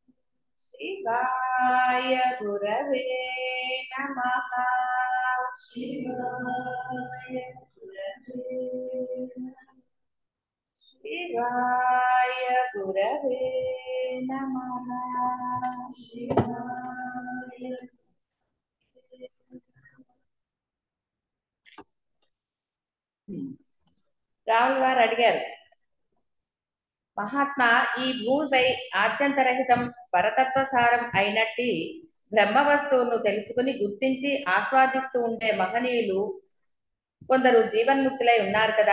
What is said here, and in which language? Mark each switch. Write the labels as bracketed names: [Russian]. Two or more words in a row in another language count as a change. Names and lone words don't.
[Sanskrit] शिवाय गुरवे नमः। शिवाय गुरवे नमः। शिवाय गुरवे नमः। शिवाय [Telugu] రాముల వారు అడిగారు, మహాత్మా, ఈ భూమిపై ఆద్యంతరహితం పరతత్వసారం అయినట్టి బ్రహ్మ వస్తువును తెలుసుకుని గుర్తించి ఆస్వాదిస్తూ ఉండే మహనీయులు కొందరు జీవన్ముక్తులై ఉన్నారు కదా.